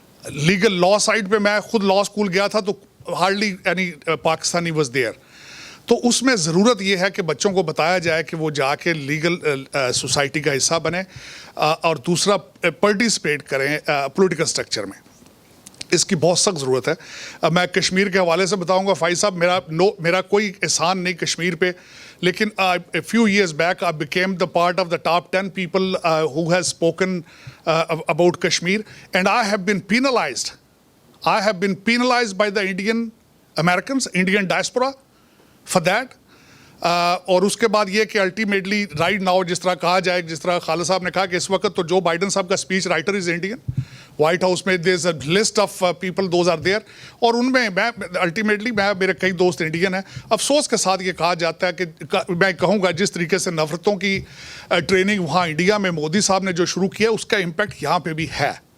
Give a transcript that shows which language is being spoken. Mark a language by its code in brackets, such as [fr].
[en] legal law side [ur] پہ میں خود [en] law school [ur] گیا تھا تو [en] Hardly any Pakistani was there. [ur] تو اس میں ضرورت یہ ہے کہ بچوں کو بتایا جائے کہ وہ جا کے لیگل سوسائٹی کا حصہ بنیں، اور دوسرا پارٹیسپیٹ کریں پولیٹیکل اسٹرکچر میں. اس کی بہت سخت ضرورت ہے. میں کشمیر کے حوالے سے بتاؤں گا، فائز صاحب، میرا کوئی احسان نہیں کشمیر پہ، لیکن [en] a few years back I became the part of the top 10 people who has spoken about Kashmir, and I have been penalized. I have been penalized by the Indian Americans, Indian diaspora for that. [ur] اور اس کے بعد یہ کہ ultimately right now جس طرح کہا جائے، جس طرح خالد صاحب نے کہا کہ اس وقت تو جو بائیڈن صاحب کا [en] Speech writer is Indian. White House میں there is a list of people, those are there, [ur] اور ان میں [en] ultimately [ur] میرے کئی دوست انڈین ہیں. افسوس کے ساتھ یہ کہا جاتا ہے کہ میں کہوں گا جس طریقے سے نفرتوں کی ٹریننگ وہاں انڈیا میں مودی صاحب نے جو شروع کیا اس کا امپیکٹ یہاں پہ بھی ہے.